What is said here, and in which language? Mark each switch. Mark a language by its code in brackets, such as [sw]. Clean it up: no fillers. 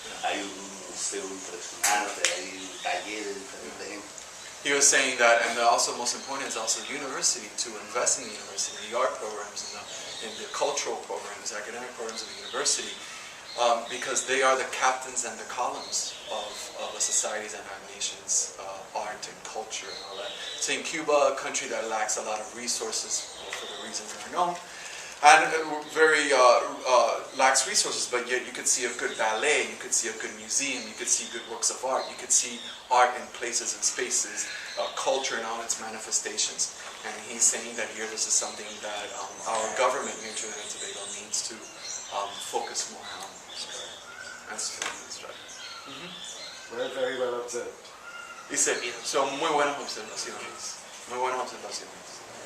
[es] Hay un museo impresionante, hay talleres de diferentes gente. [en] he was saying that, and also most important is also the university, to invest in the university, the art programs, in the cultural programs, academic programs of the university, because they are the captains and the columns of the societies and our nations' art and culture and all that. So in Cuba, a country that lacks a lot of resources for the reasons that are known, and very lacks resources, but yet you could see a good ballet, you could see a good museum, you could see good works of art, you could see art in places and spaces, culture in all its manifestations. And he's saying that here this is something that our government here in Trinidad and Tobago needs to focus more on. That's right. Well, very well observed. [es] Dice, son muy buenas observaciones, muy buenas observaciones.